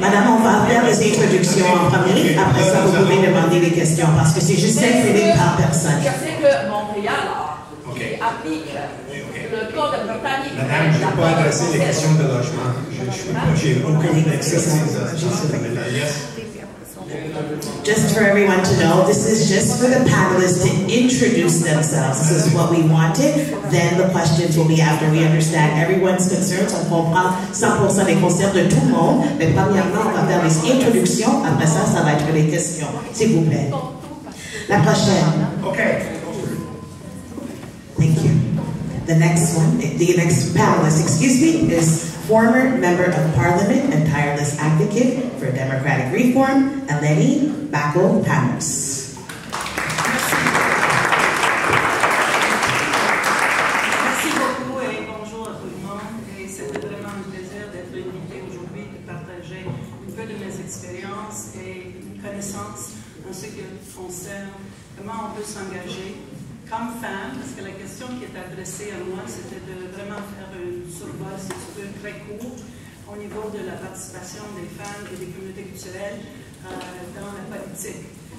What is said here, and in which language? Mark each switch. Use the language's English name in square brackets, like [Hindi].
[French] Madame, on va faire les introductions en premier. Après ça, vous pouvez demander des questions parce que c'est juste fait par personne. Je sais que Montréal applique le code britannique. Madame, je ne peux pas adresser les questions de logement. Je n'ai aucune expertise dans ce domaine-là. [English] Just for everyone to know, this is just for the panelists to introduce themselves. This is what we wanted. Then the questions will be after we understand everyone's concerns. [French] On comprend 100% des concerns de tout le monde. Mais premièrement, on va faire les introductions. Après ça, ça va être les questions. S'il vous plaît. La prochaine. [English] OK. Thank you. The next panelist, excuse me, is former Member of Parliament and tireless advocate for democratic reform, Eleni Bakopanos. [French] Merci beaucoup et bonjour à tout le monde. Et c'était vraiment un plaisir d'être invité aujourd'hui, de partager un peu de mes expériences et connaissances en ce qui concerne comment on peut s'engager comme femme, parce que la question qui est adressée à moi, c'était de vraiment faire une survol, si tu veux, très court, au niveau de la participation des femmes et des communautés culturelles dans la politique.